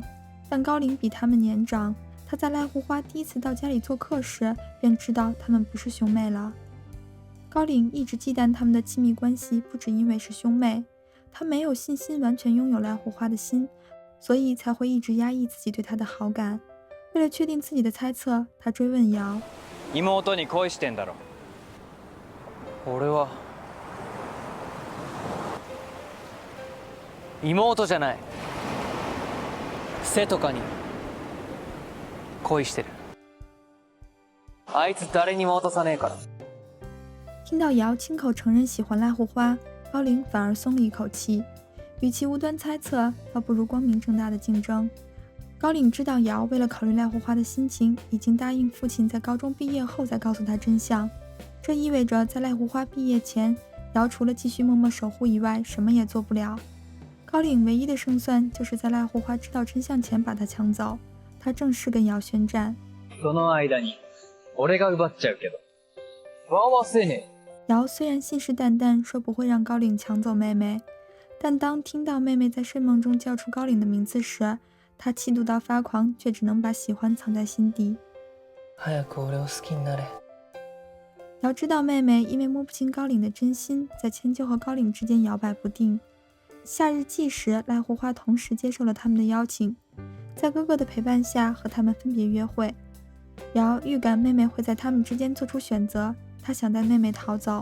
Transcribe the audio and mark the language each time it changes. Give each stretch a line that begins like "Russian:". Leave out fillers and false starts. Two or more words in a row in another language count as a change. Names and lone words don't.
Chinese: 但高岭比他们年长，他在赖护花第一次到家里做客时便知道他们不是兄妹了。高岭一直忌惮他们的亲密关系，不只因为是兄妹，他没有信心完全拥有赖护花的心，所以才会一直压抑自己对他的好感。为了确定自己的猜测，他追问瑶：
Japanese: 妹に恋してんだろ？俺は妹じゃない。背とかに恋してる。あいつ誰にも渡さねえから。
Chinese: 听到瑶亲口承认喜欢赖护花，高岭反而松了一口气。与其无端猜测，倒不如光明正大的竞争。高岭知道瑶为了考虑赖护花的心情，已经答应父亲在高中毕业后再告诉他真相。这意味着在赖护花毕业前，瑶除了继续默默守护以外，什么也做不了。高岭唯一的胜算就是在赖护花知道真相前把他抢走。他正式跟瑶宣战。
Japanese: その間に俺が奪っちゃうけど。わわせねえ。
Chinese: 瑶虽然信誓旦旦说不会让高岭抢走妹妹，但当听到妹妹在睡梦中叫出高岭的名字时，他气怒到发狂，却只能把喜欢藏在心底。
Japanese: 早く俺を好きになれ。
Chinese: 瑶知道妹妹因为摸不清高岭的真心，在千秋和高岭之间摇摆不定。夏日祭时，濑户花同时接受了他们的邀请，在哥哥的陪伴下和他们分别约会。瑶预感妹妹会在他们之间做出选择，她想带妹妹逃走。